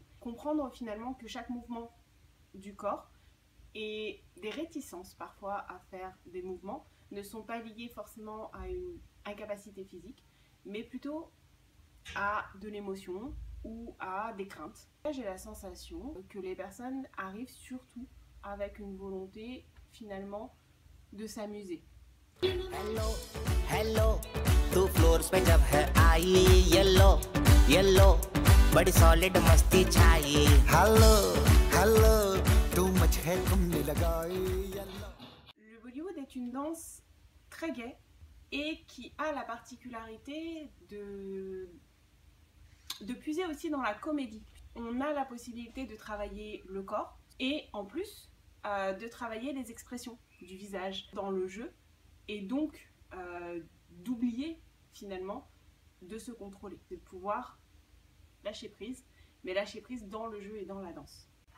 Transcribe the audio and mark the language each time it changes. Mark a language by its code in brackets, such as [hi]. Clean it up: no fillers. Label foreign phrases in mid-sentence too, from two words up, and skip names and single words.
[fr] Comprendre finalement que chaque mouvement du corps et des réticences parfois à faire des mouvements ne sont pas liées forcément à une incapacité physique, mais plutôt à de l'émotion ou à des craintes. J'ai la sensation que les personnes arrivent surtout avec une volonté finalement de s'amuser. [en] Hello, hello, [hi] तू फ्लोर्स पे जब है आई येलो येलो बड़ी सॉलिड मस्ती छाई [en] hello hello [hi] तू मुझे तुमने लगाई येलो. [fr] Le Bollywood est une danse très gaie et qui a la particularité de puiser aussi dans la comédie. On a la possibilité de travailler le corps et en plus de travailler les expressions du visage dans le jeu et donc d'oublier finalement de se contrôler, de pouvoir lâcher prise, mais lâcher prise dans le jeu et dans la danse.